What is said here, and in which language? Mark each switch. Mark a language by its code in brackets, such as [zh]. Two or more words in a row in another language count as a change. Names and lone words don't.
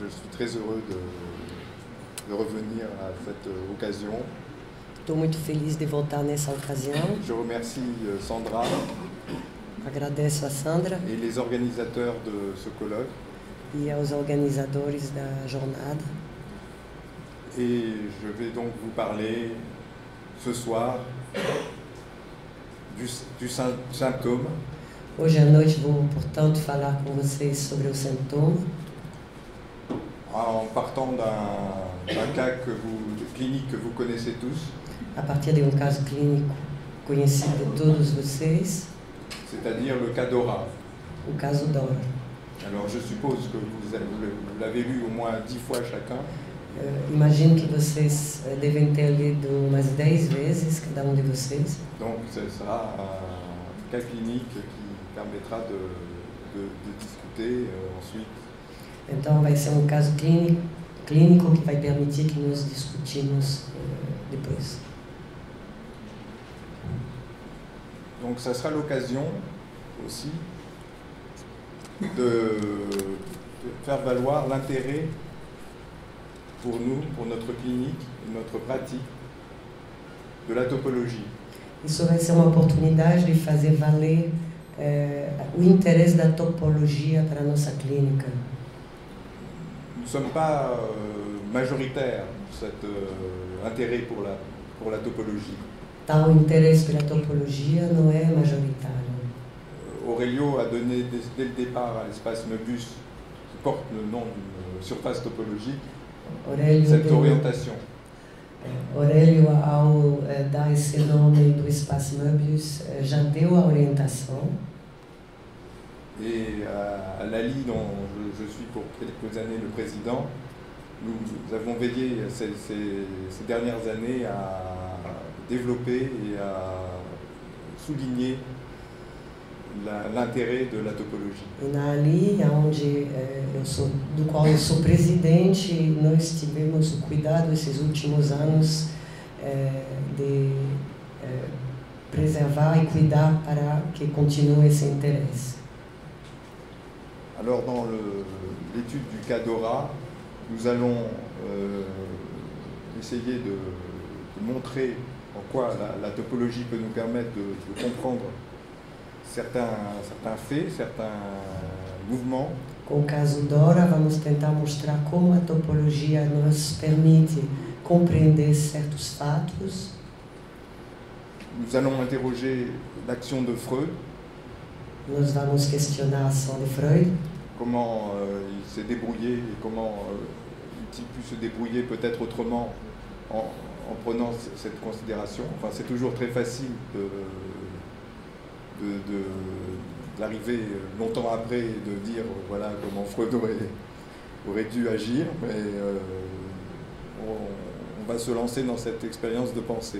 [fr] très heureux de revenir à cette occasion. [pt] Estou muito feliz de voltar nessa ocasião. [fr] Je remercie Sandra [pt] Agradeço a Sandra [fr] et les organisateurs de ce colloque. [pt] e aos organizadores da jornada. [fr] Et je vais donc vous parler ce soir du symptôme. [pt] Hoje à noite vou, portanto, falar com vocês sobre o sintoma, [fr] En partant d'un cas clinique que vous connaissez tous, [pt] a partir de um caso clínico conhecido de todos vocês, [fr] c'est-à-dire le cas Dora. [pt] o caso Dora. [fr] Alors je suppose que vous l'avez lu au moins 10 fois chacun. [pt] Imagino que vocês devem ter lido umas 10 vezes, cada um de vocês. [fr] Donc ce sera un cas clinique qui permettra de discuter ensuite. [pt] Então vai ser um caso clínico que vai permitir que nós discutimos depois. [fr] Donc ça sera l'occasion aussi de faire valoir l'intérêt pour nous, pour notre clinique, notre pratique, de la topologie. [pt] Isso vai ser uma oportunidade de fazer valer o interesse da topologia para a nossa clínica. [fr] Nous ne sommes pas majoritaires cet intérêt pour la topologie. [pt] Tal interesse pela topologia não é majoritário. [fr] Aurelio a donné dès le départ à l'espace Möbius, qui porte le nom d'une surface topologique, cette orientation. [pt] Aurélio, ao dar esse nome do espaço Möbius, já deu a orientação. [fr] Et à l'ALI, dont je suis pour quelques années le président, nous avons veillé ces dernières années à développer et à souligner l'intérêt de la topologie. [pt] E na ALI, do qual eu sou presidente, nós tivemos o cuidado esses últimos anos de preservar e cuidar para que continue esse interesse. [fr] Alors dans l'étude du cas Dora, nous allons essayer de montrer en quoi la topologie peut nous permettre de comprendre certains faits, certains mouvements. [pt] Com o caso Dora, vamos tentar mostrar como a topologia nos permite compreender certos fatos. [fr] Nous allons interroger l'action de Freud. [pt] Nós vamos questionar a ação de Freud. [fr] Comment il s'est débrouillé et comment il pu se débrouiller peut-être autrement en prenant cette considération. Enfin, c'est toujours très facile d'arriver longtemps après et de dire voilà comment Freud aurait dû agir, mais on va se lancer dans cette expérience de pensée.